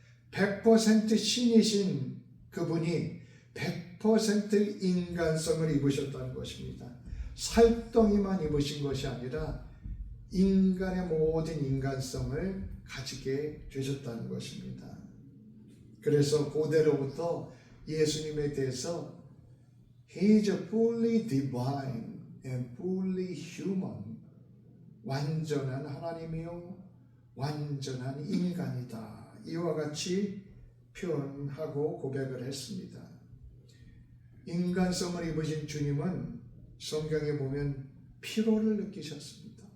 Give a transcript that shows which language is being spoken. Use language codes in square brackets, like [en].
[ko] 100% 신이신 그분이 100% 인간성을 입으셨다는 것입니다. 살덩이만 입으신 것이 아니라 인간의 모든 인간성을 가지게 되셨다는 것입니다. 그래서 고대로부터 예수님에 대해서 [en] He is fully divine and fully human. [ko] 완전한 하나님이요 완전한 인간이다. 이와 같이 표현하고 고백을 했습니다. 인간성을 입으신 주님은 성경에 보면 피로를 느끼셨습니다.